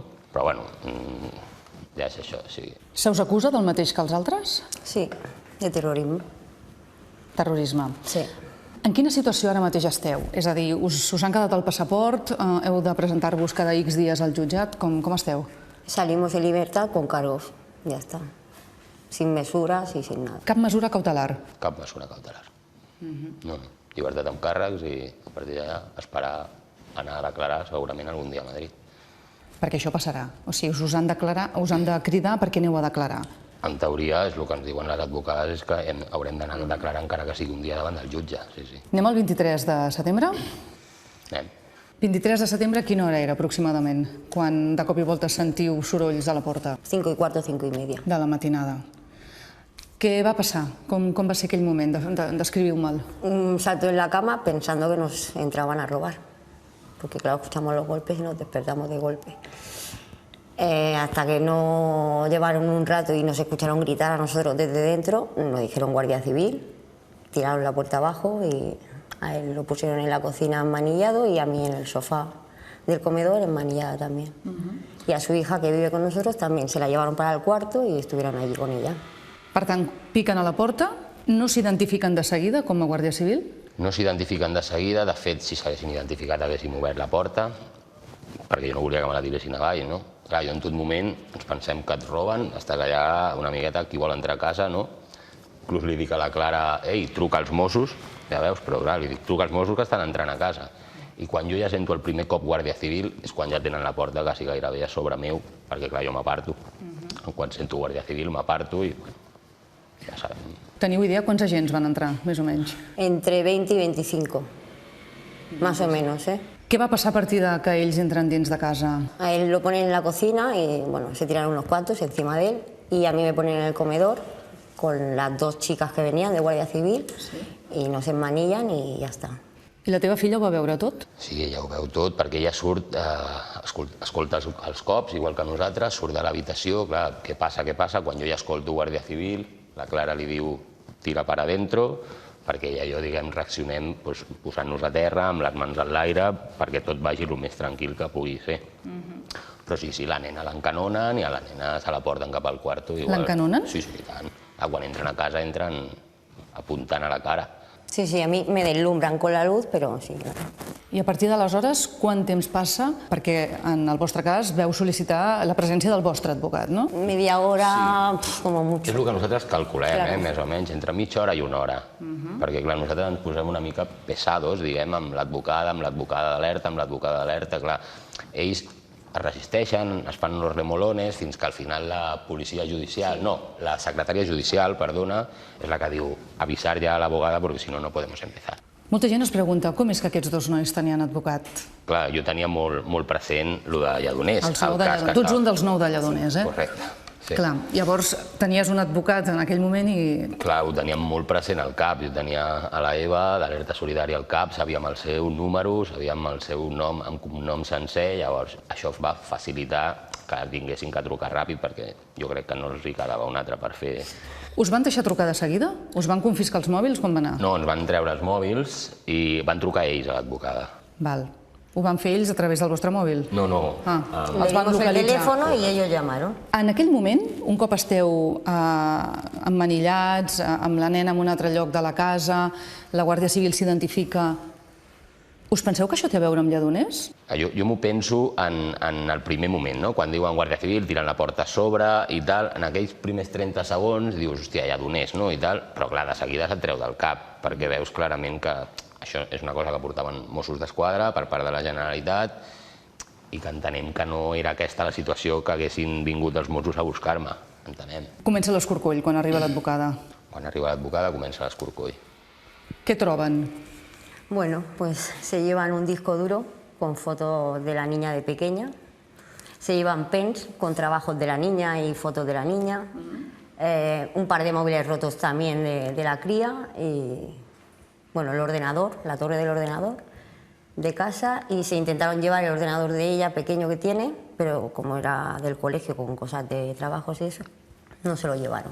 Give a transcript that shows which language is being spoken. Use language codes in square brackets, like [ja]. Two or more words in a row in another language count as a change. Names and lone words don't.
[ca] Però, bueno, ja és això, sí. Se us acusa del mateix que els altres? Sí, de terrorisme. Terrorisme. Sí. En quina situació ara mateix esteu? És a dir, us han quedat el passaport? Heu de presentar-vos cada X dies al jutjat? Com esteu? [es] Salimos en libertad con cargos, ya está. Sin mesuras y sin nada. [ca] Cap mesura cautelar? Cap mesura cautelar. No, llibertat amb càrrecs i a partir d'allà esperar anar a declarar segurament algun dia a Madrid. Perquè això passarà. O sigui, us han de cridar perquè aneu a declarar. En teoria, és el que ens diuen les advocades, és que haurem d'anar a declarar encara que sigui un dia davant del jutge. Sí. Anem al 23 de setembre? Anem. 23 de setembre, quina hora era aproximadament? Quan de cop i volta sentiu sorolls a la porta? 5:15, 5:30. De la matinada. Què va passar? Com va ser aquell moment? Descriviu-me'l. [es] Un salto en la cama pensando que nos entraban a robar. Porque claro, escuchamos los golpes y nos despertamos de golpe. Hasta que no llevaron un rato y nos escucharon gritar a nosotros desde dentro, nos dijeron Guardia Civil, tiraron la puerta abajo y a él lo pusieron en la cocina enmanillado y a mí en el sofá del comedor enmanillada también. Y a su hija que vive con nosotros también se la llevaron para el cuarto y estuvieron allí con ella. [ca] Per tant, piquen a la porta, no s'identifiquen de seguida com a Guàrdia Civil? No s'identifiquen de seguida, de fet, si s'haguessin identificat haguéssim obert la porta, perquè jo no volia que me la tiressin avall, no? Clar, jo en tot moment ens pensem que et roben, estàs allà una miqueta qui vol entrar a casa, no? Inclús li dic a la Clara, ei, truca als Mossos, ja veus, però clar, li dic, truca als Mossos que estan entrant a casa. I quan jo ja sento el primer cop Guàrdia Civil és quan ja tenen la porta quasi gairebé a sobre meu, perquè clar, jo m'aparto. Quan sento Guàrdia Civil m'aparto i ja sabem. Teniu idea quants agents van entrar, més o menys? [es] Entre 20 y 25, más o menos, ¿eh? [ca] Què va passar a partir de que ells entren dins de casa? [es] A él lo ponen en la cocina y bueno, se tiraron unos cuantos encima de él y a mí me ponen en el comedor con las dos chicas que venían de Guàrdia Civil y nos emmanillan y [ca] ja està. I la teva filla ho va veure tot? Sí, ella ho veu tot, perquè ella surt, escolta els cops, igual que nosaltres, surt de l'habitació, clar, què passa? Quan jo ja escolto Guàrdia Civil, la Clara li diu [es] tira para adentro, [ca] perquè ella i jo, diguem, reaccionem posant-nos a terra, amb les mans en l'aire, perquè tot vagi el més tranquil que pugui ser. Però sí, la nena l'encanonen i a la nena se la porten cap al quarto. L'encanonen? Sí, i tant. Quan entren a casa entren apuntant a la cara. [es] Sí, sí, a mí me deslumbran con la luz, pero sí. [ca] I a partir d'aleshores, quant temps passa? Perquè en el vostre cas veu sol·licitar la presència del vostre advocat, no? [es] Media hora, como mucho. [ca] És el que nosaltres calculem, més o menys, entre mitja hora i una hora. Perquè, clar, nosaltres ens posem una mica pesados, diguem, amb l'advocada d'alerta, clar. Ells es resisteixen, es fan uns remolones, fins que al final la policia judicial, la secretària judicial, perdona, és la que diu avisar ja a l'abogada perquè si no, [es] no podemos empezar. [ca] Molta gent es pregunta com és que aquests dos nois tenien advocat? Clar, jo tenia molt present el de Lledoners. Tu ets un dels 9 de Lledoners, eh? Correcte. Clar, llavors tenies un advocat en aquell moment i... Clar, ho teníem molt present al cap. Jo tenia a la Eva, d'Alerta Solidària al cap, sabíem el seu número, sabíem el seu nom amb cognom sencer, llavors això va facilitar que tinguessin que trucar ràpid perquè jo crec que no els hi quedava un altre per fer... Us van deixar trucar de seguida? Us van confiscar els mòbils? Com va anar? No, ens van treure els mòbils i van trucar ells a l'advocada. Val. Ho van fer ells a través del vostre mòbil? No. Els van el localitzar. [es] teléfono y ellos llamaron. [ca] En aquell moment, un cop esteu emmanillats, amb la nena en un altre lloc de la casa, la Guàrdia Civil s'identifica, us penseu que això té a veure amb Lledoners? Jo m'ho penso en el primer moment, no? Quan diuen Guàrdia Civil, tiren la porta a sobre i tal, en aquells primers 30 segons dius, hòstia, Lledoners, no? I tal, però clar, de seguida se't treu del cap, perquè veus clarament que això és una cosa que portaven Mossos d'Esquadra per part de la Generalitat i que entenem que no era aquesta la situació que haguessin vingut els Mossos a buscar-me. entenem. Comença l'escorcoll quan arriba l'advocada. Quan arriba l'advocada comença l'escorcoll. Què troben? [es] Bueno, pues se llevan un disco duro con fotos de la niña de pequeña, se llevan pens con trabajos de la niña y fotos de la niña, un par de móviles rotos también de la cría y, bueno, el ordenador, la torre del ordenador de casa, y se intentaron llevar el ordenador de ella pequeño que tiene, pero como era del colegio con cosas de trabajos y eso, no se lo llevaron.